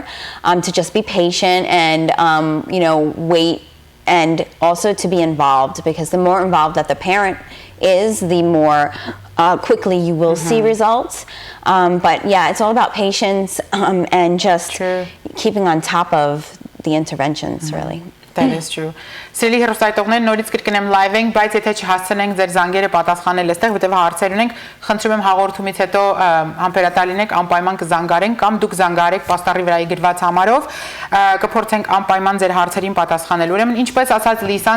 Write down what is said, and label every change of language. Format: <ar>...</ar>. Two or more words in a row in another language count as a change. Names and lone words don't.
<en>To just be patient and wait, and also to be involved, because the more involved that the parent is, the more quickly you will see results. But yeah, it's all about patience and just keeping on top of the interventions, really. That is true.</en> <hy>Սիրելի հեռուստատողներ, նորից կրկնեմ live ենք, բայց եթե չհասցնենք ձեր զանգերը պատասխանել այստեղ, որտեղ հարցեր ունենք, խնդրում եմ հաղորդումից հետո համբերատար լինեք, անպայման կզանգարենք կամ դուք զանգարեք պաստառի վրայի գրված համարով, կփորձենք անպայման ձեր հարցերին պատասխանել։ Ուրեմն, ինչպես ասաց Լիսան,</hy>